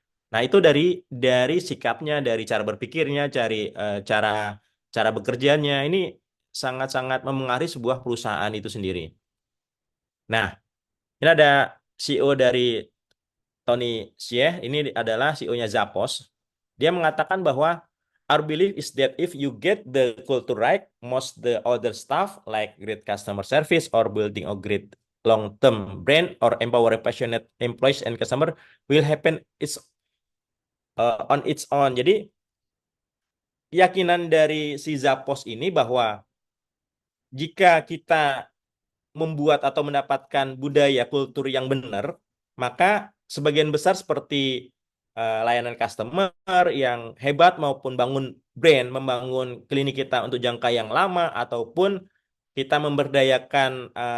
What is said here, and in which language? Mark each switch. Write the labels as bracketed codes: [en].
[id] Nah, itu dari sikapnya, dari cara berpikirnya, cara cara bekerjanya ini sangat-sangat memengaruhi sebuah perusahaan itu sendiri. Nah, ini ada CEO dari Tony Xie, ini adalah CEO-nya Zappos. [en] Dia mengatakan bahwa our belief is that if you get the culture right, most the other stuff like great customer service or building a great long-term brand or empower passionate employees and customer will happen on its own. [id] Jadi keyakinan dari si Zappos ini bahwa jika kita membuat atau mendapatkan budaya kultur yang benar, maka sebagian besar seperti layanan customer yang hebat maupun bangun brand, membangun klinik kita untuk jangka yang lama ataupun kita memberdayakan